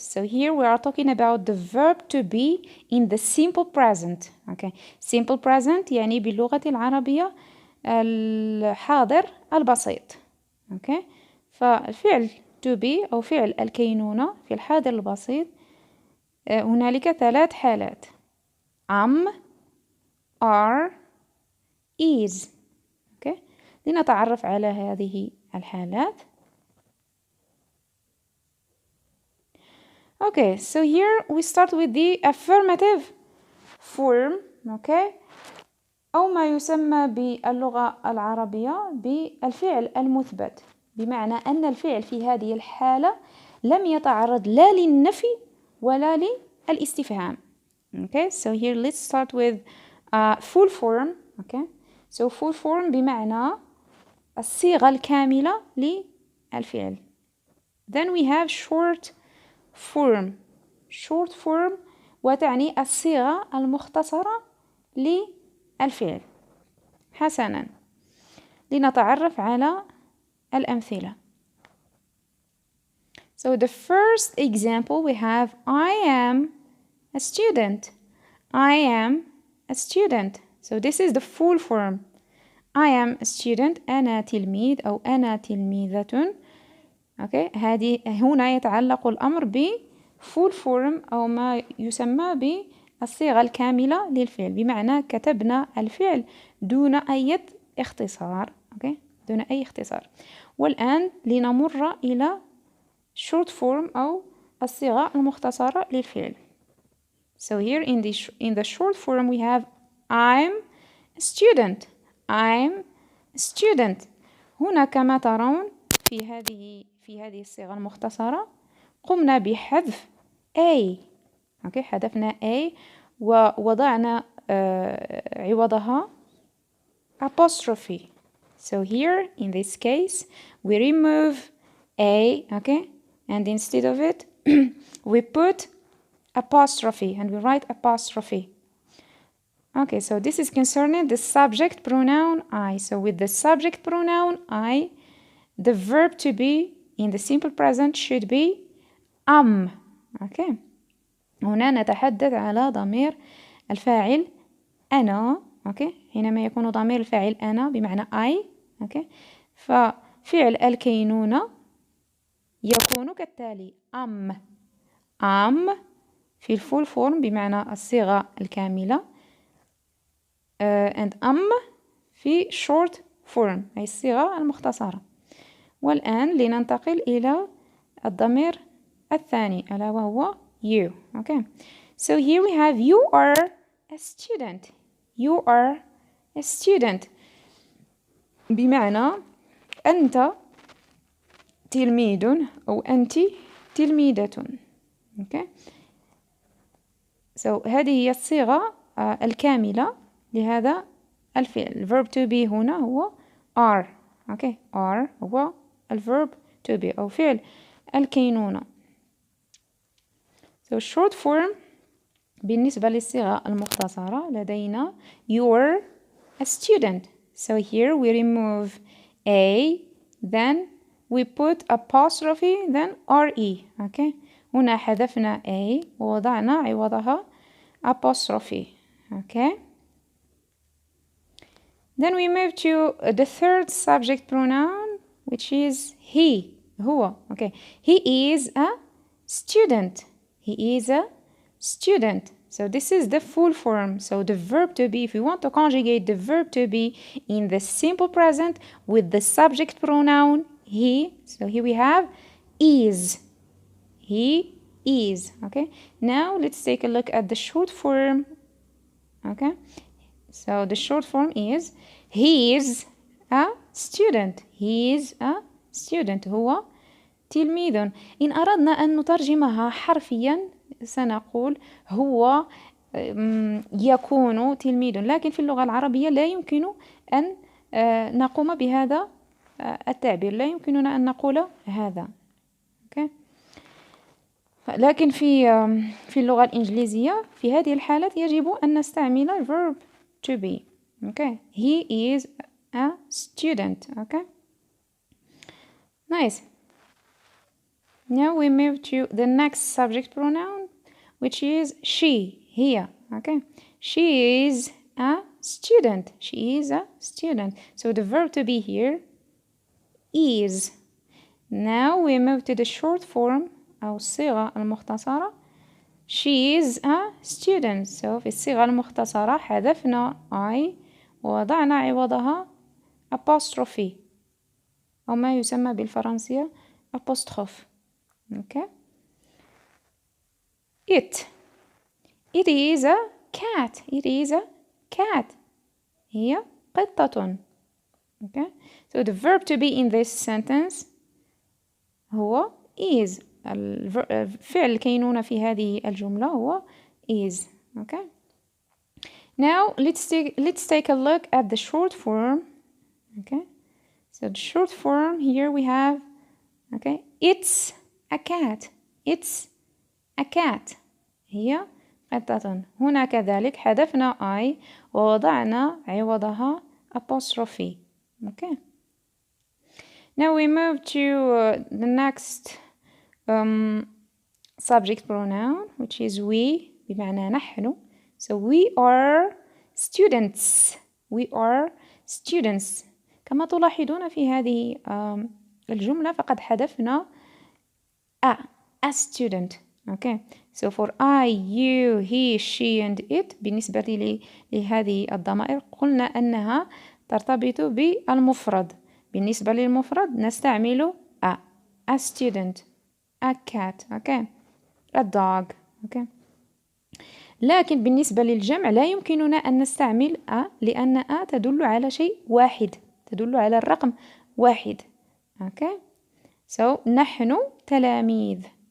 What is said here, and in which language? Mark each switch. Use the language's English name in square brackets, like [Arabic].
[English] So here we are talking about the verb to be in the simple present. Okay. Simple present [Arabic] يعني باللغة العربية الحاضر البسيط. [English] Okay. [Arabic] فالفعل to be أو فعل الكينونة في الحاضر البسيط هنالك ثلاث حالات: am, are, is. [English] Okay. [Arabic] لنتعرف على هذه الحالات. [English] Okay, so here we start with the affirmative form, okay? [Arabic] أو ما يسمى باللغة العربية بالفعل المثبت، بمعنى أن الفعل في هذه الحالة لم يتعرض لا للنفي ولا للاستفهام. [English] Okay, so here let's start with full form. Okay, so full form [Arabic] بمعنى الصيغة الكاملة للفعل. [English] Then we have short form. [Arabic] short form وتعني الصيغة المختصرة للفعل. حسنا، لنتعرف على الأمثلة. [English] So the first example we have I am a student. I am a student. So this is the full form. I am a student. [Arabic] أنا تلميذ أو أنا تلميذة. [English] Okay. [Arabic] هنا يتعلق الأمر ب full form أو ما يسمى بالصيغة الكاملة للفعل، بمعنى كتبنا الفعل دون أي اختصار. [English] Okay. [Arabic] دون أي اختصار. والآن لنمر إلى short form أو الصيغة المختصرة للفعل. [English] So here in the short form we have I'm a student. I'm a student. [Arabic] هنا كما ترون في هذه الصيغة المختصرة قمنا بحذف A. [English] Okay. [Arabic] حذفنا A ووضعنا عوضها apostrophe. [English] So here in this case we remove a, okay, and instead of it we put apostrophe and we write apostrophe. Okay, so this is concerning the subject pronoun I. So with the subject pronoun I, the verb to be in the simple present should be am. Okay. [Arabic] هنا نتحدث على ضمير الفاعل أنا. [English] Okay. [Arabic] حينما يكون ضمير الفاعل أنا بمعنى I. [English] Okay. [Arabic] ففعل الكينونة يكون كالتالي am في الفول فورم بمعنى الصيغة الكاملة [English] and [Arabic] في short form أي الصيغة المختصرة. والآن لننتقل إلى الضمير الثاني ألا وهو you. [English] Okay. So here we have you are a student. You are a student [Arabic] بمعنى أنت تلميذ أو أنت تلميذة. [English] Okay. So [Arabic] هذه هي الصيغة الكاملة لهذا الفعل. الverb to be هنا هو are. [English] Okay. [Arabic] are هو الverb to be أو فعل الكينونة. [English] So short form [Arabic] بالنسبة للصيغة المختصرة لدينا [English] you are a student. So here we remove a, then we put apostrophe, then re. Okay. [Arabic] هنا حذفنا a ووضعنا عوضها apostrophe. [English] Okay. Then we move to the third subject pronoun, which is he. هو. Okay. He is a student. He is a student. So this is the full form. So the verb to be, if we want to conjugate the verb to be in the simple present with the subject pronoun he. So here we have is. He is. Okay. Now let's take a look at the short form. Okay. So the short form is he is a student. He is a student. [Arabic] هو تلميذ. إن أردنا أن نترجمها حرفيا سنقول هو يكون تلميذ، لكن في اللغة العربية لا يمكن أن نقوم بهذا التعبير، لا يمكننا أن نقول هذا. [English] okay. [Arabic] لكن في اللغة الإنجليزية في هذه الحالة يجب أن نستعمل verb to be. [English] Okay. He is a student. Okay. Nice. Now we move to the next subject pronoun, which is she. Here. Okay. She is a student. She is a student. So the verb to be here is. Now we move to the short form [Arabic] أو الصيغة المختصرة. [English] She is a student. So [Arabic] في الصيغة المختصرة حذفنا I ووضعنا عوضها apostrophe أو ما يسمى بالفرنسية apostrophe. [English] Okay. It is a cat. It is a cat. [Arabic] هي قطة. [English] Okay. So the verb to be in this sentence هو is. [Arabic] الفعل الكينونة في هذه الجملة هو is. [English] Okay. Now let's take a look at the short form. Okay. So the short form here we have, okay, it's a cat. It's a cat. [Arabic] هي قطة. هنا كذلك حذفنا I ووضعنا عوضها apostrophe. [English] Okay. Now we move to the next subject pronoun, which is we [Arabic] بمعنى نحن. [English] So we are students. We are students. [Arabic] كما تلاحظون في هذه الجملة فقد حذفنا a student. [English] Okay. So for I, you, he, she and it [Arabic] بالنسبة لهذه الضمائر قلنا أنها ترتبط بالمفرد. بالنسبة للمفرد نستعمل [English] a student, a cat, okay, a dog, okay. [Arabic] لكن بالنسبة للجمع لا يمكننا أن نستعمل لأن تدل على شيء واحد، تدل على الرقم واحد. [English] Okay. So [Arabic] نحن تلاميذ.